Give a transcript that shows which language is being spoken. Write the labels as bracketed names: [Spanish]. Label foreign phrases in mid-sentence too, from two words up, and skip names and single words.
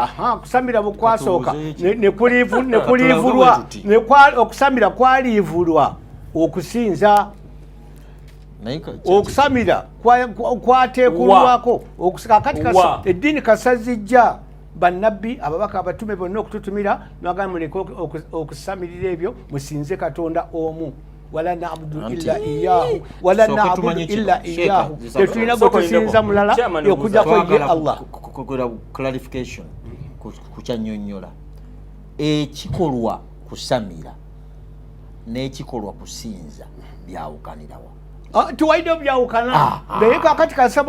[Ganda] Kusamira bwe kwasooka ne kulivulwa okusamira kwalivulwa okusinza okusamira kwateekulwako kakati eddiini kasazijja bannabbi ababaka abatume bonna okututumira nagamba muleke okusamirira ebyo musinze Katonda omu [Arabic] ولا نعبد إلا إياه ولا نعبد إلا إياه [Ganda] tetulina kusinza mulala okujjako ye Allah. Clarification kukyanyonnyola ekikolwa kusamira n'ekikolwa kusinza byawukanirawa. Tuwaide byawukana naye kakati kasaba